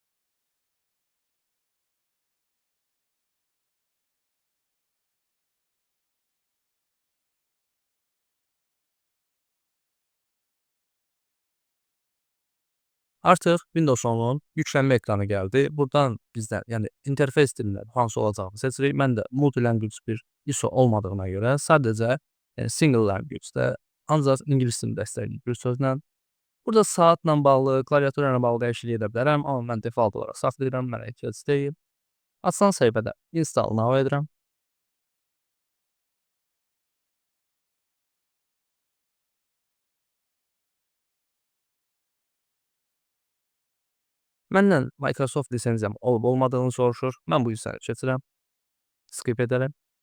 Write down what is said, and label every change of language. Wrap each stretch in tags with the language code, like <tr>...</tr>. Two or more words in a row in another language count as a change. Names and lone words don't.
<az>Artıq Windows 10-un yüklənmə ekranı gəldi. Buradan bizdən, yəni interfeys dilindən hansı olacağını seçirik. Mən də multi-language bir ISO olmadığına görə sadəcə</az> <en>single language-</en> <az>də ancaq ingilis dilini dəstəkləyir bir sözlə. Burada saatla bağlı, klaviatura ilə bağlı dəyişiklik edə bilərəm, amma mən default olaraq saxlayıram, mənə ehtiyac deyil. Açılan səhifədə</az> <en>install now</en> <az>edirəm. Məndən Microsoft lisenziyam olub-olmadığını soruşur. Mən bu hissəni keçirəm. Skip edərəm.</az>